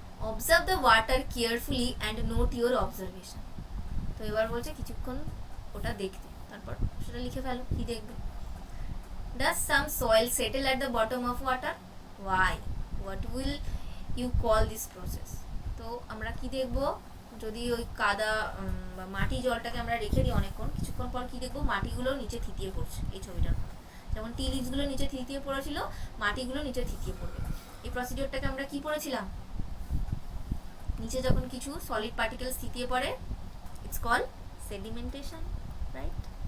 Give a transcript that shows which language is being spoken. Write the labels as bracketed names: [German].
[English] observe the water carefully and note your observation। [Bangla] তো এবার বলছে কিছুক্ষণ ওটা দেখতে, তারপর সেটা লিখে ফেলো, কি দেখবে। [English] does some soil settle at the bottom of water? why? what will you call this process? [Bangla] তো আমরা কি দেখব, যদি ওই কাদা বা মাটি জলটাকে আমরা রেখে দিই অনেকক্ষণ, কিছুক্ষণ পর কি দেখবো, মাটিগুলো নিচে থিতিয়ে পড়ছে। এই ছবিটার মধ্যে যেমন টি লিভসগুলো নিচে থিতিয়ে পড়েছিল, মাটিগুলো নিচে থিতিয়ে পড়বে। এই প্রসিডিওরটাকে আমরা কি পড়েছিলাম, নিচে যখন কিছু সলিড পার্টিকেলস থিতিয়ে পড়ে, [English] It's called sedimentation, right?